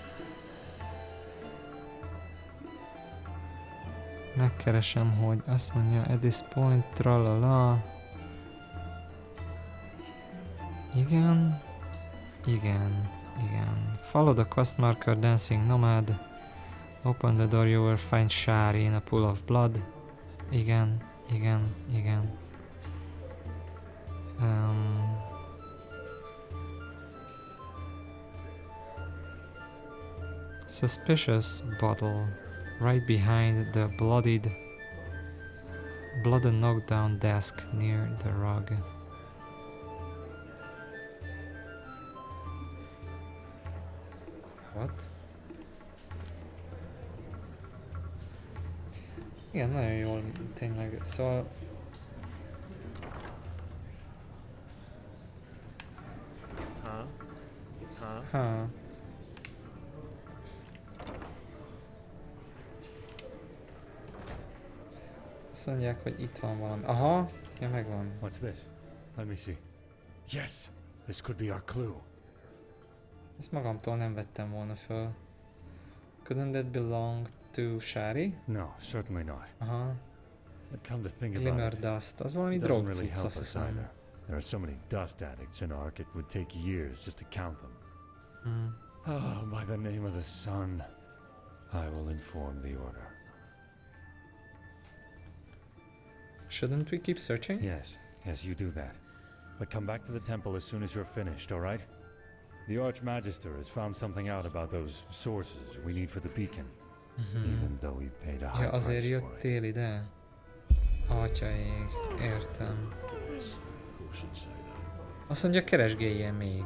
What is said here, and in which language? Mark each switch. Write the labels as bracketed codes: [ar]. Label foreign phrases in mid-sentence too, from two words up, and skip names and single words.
[hu] Megkeresem, hogy azt mondja, [en] at this point, tralala. [hu] Igen. Igen. Igen. [en] Follow the quest marker, dancing nomad. Open the door, you will find Shari in a pool of blood. [hu] Igen. Igen. Igen. [en] Suspicious bottle right behind the blood and knocked down desk near the rug. What? [hu] Igen, nagyon jól tényleg, szóval... Ha. Azt mondják, hogy itt van valami. Aha, ja, megvan. [en] What's this? Let me see. Yes, this could be our clue. [hu] Ezt magamtól nem vettem volna föl. [en] Couldn't that belong to Shari? No, certainly not. Aha. But come to think Glimmer about it, dust, [hu] az valami [en] it doesn't [hu] drogcucc, [en] really help [hu] azt [en] us [hu] hiszem. [en] either. There are so many dust addicts in Ark, it would take years just to count them. Oh, by the name of the sun, I will inform the order. Shouldn't we keep searching? Yes, you do that. But come back to the temple as soon as you're finished, alright? The Archmagister has found something out about those sources we need for the beacon. Even though we paid a high [hu] Ja, azért [en] price for it. [hu] jöttél ide? Atyaig, értem. Azt mondja, keresgéljen még.